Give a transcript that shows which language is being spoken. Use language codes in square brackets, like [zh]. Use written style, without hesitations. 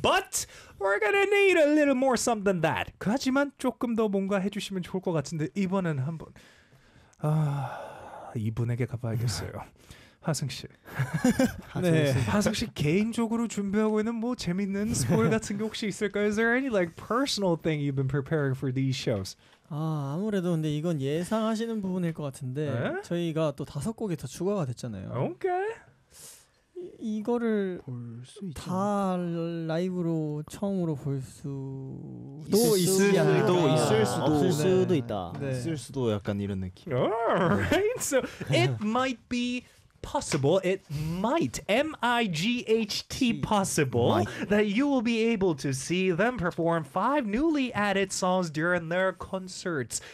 [en] But we're going to need a little more something than that. [ko] 하지만 조금 더 뭔가 해주시면 좋을 것 같은데 이번엔 한번 아, 이분에게 가봐야겠어요. 하승 씨. 네. 하승 씨 개인적으로 준비하고 있는 뭐 재밌는 스포일 같은 게 혹시 있을까요? [en] Is there any like personal thing you've been preparing for these shows? [ko] 아, 아무래도 근데 이건 예상하시는 부분일 것 같은데 네? 저희가 또 다섯 곡이 더 추가가 됐잖아요. 오케이. 이거를 볼 수 다 라이브로 처음으로 볼 수도 있을 수도 없을 수도 있다. 네. 있을 수도 약간 이런 느낌. [en] Alright, so it might be possible. It might MIGHT possible that you will be able to see them perform five newly added songs during their concerts.